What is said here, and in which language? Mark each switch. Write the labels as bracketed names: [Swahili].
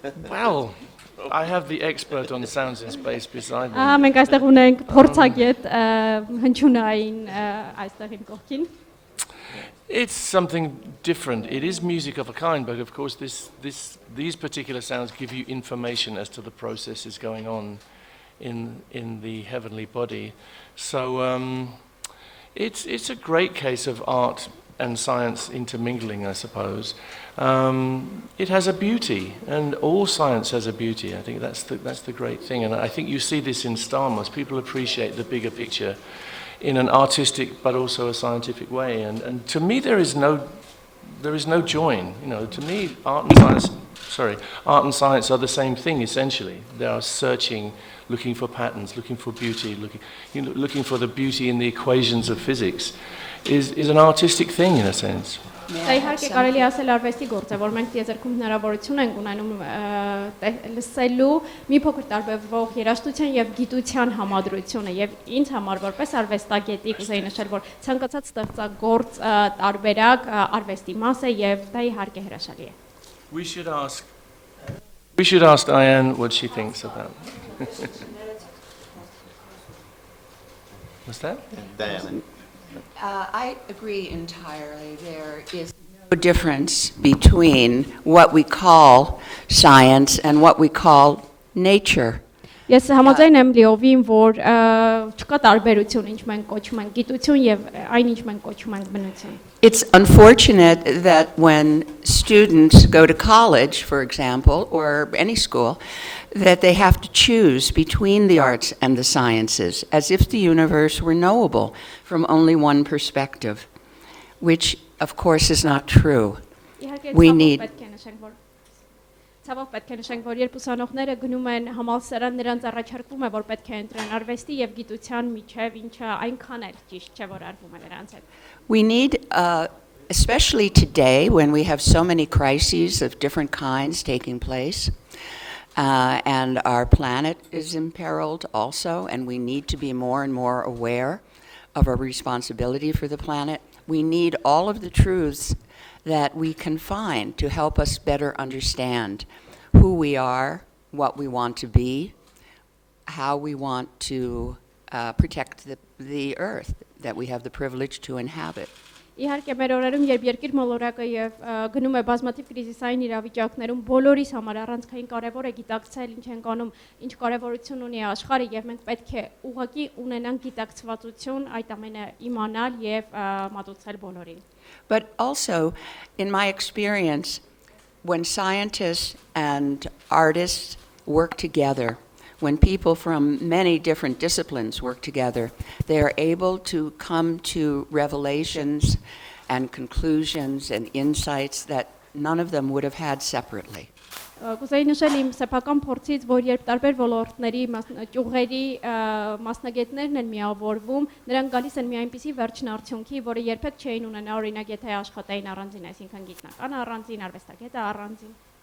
[English] Well, I have the expert on sounds in space beside me. [Armenian] Մենք այստեղ ունենք փորձագետ հնչյունային այստեղ իմ կողքին։ [English] It's something different. It is music of a kind, but of course these particular sounds give you information as to the processes going on in the heavenly body. So it's a great case of art and science intermingling, I suppose. It has a beauty, and all science has a beauty. I think that's the great thing, and I think you see this in STARMUS. People appreciate the bigger picture in an artistic but also a scientific way, and to me there is no join. You know, to me art and science are the same thing essentially. They are searching, looking for patterns, looking for beauty, looking for the beauty in the equations of physics. Is an artistic thing in a sense. [Armenian] Դա իհարկե կարելի ասել արվեստի գործ է, որ մենք տիեզերքում հնարավորություն ենք ունենում լսելու մի փոքր տարբերվող երաժշտության եւ գիտության համադրությունը եւ ինձ համար որպես արվեստագետի կուզեի նշել, որ ցանկացած ստեղծագործ տարբերակ արվեստի մաս է եւ դա իհարկե հրաշալի է։ [English] We should ask Diane what she thinks of that. What's that? Diane. I agree entirely. There is no difference between what we call science and what we call nature. [Armenian] Ես համաձայն եմ լիովին, որ չկա տարբերություն, ինչ մենք կոչում ենք գիտություն եւ այն ինչ մենք կոչում ենք բնություն։ [English] It's unfortunate that when students go to college, for example, or any school, that they have to choose between the arts and the sciences, as if the universe were knowable from only one perspective, which, of course, is not true. We need... [Armenian] Ցավոք պետք է նշենք, որ երբ ուսանողները գնում են համալսարան, նրանց առաջարկվում է, որ պետք է ընտրեն արվեստի եւ գիտության միջև, ինչը այնքան էլ ճիշտ չէ, որ արվում է նրանց հետ։ [English] We need, especially today, when we have so many crises of different kinds taking place, and our planet is imperiled also, and we need to be more and more aware of our responsibility for the planet. We need all of the truths that we can find to help us better understand who we are, what we want to be, how we want to protect the earth that we have the privilege to inhabit. [Armenian] Իհարկե մեր օրերում երբ երկիր մոլորակը եւ գնում է բազմաթիվ կրիզիսային իրավիճակներում բոլորիս համար առանցքային կարևոր է գիտակցել ինչ ենք անում, ինչ կարևորություն ունի աշխարհը եւ մենք պետք է ուղղակի ունենանք գիտակցվածություն այդ ամենը իմանալ եւ մատուցել բոլորին. [English] But also, in my experience, when scientists and artists work together, when people from many different disciplines work together, they are able to come to revelations and conclusions and insights that none of them would have had separately. [Armenian] Կուզեի նշել իմ սեփական փորձից, որ երբ տարբեր ոլորտների ճյուղերի մասնագետներն են միավորվում, նրանք գալիս են մի այնպիսի վերջնարդյունքի, որը երբեք չէին ունենա, օրինակ, եթե աշխատային առանձին, այսինքն գիտնական առանձին, արվեստագետը առանձին.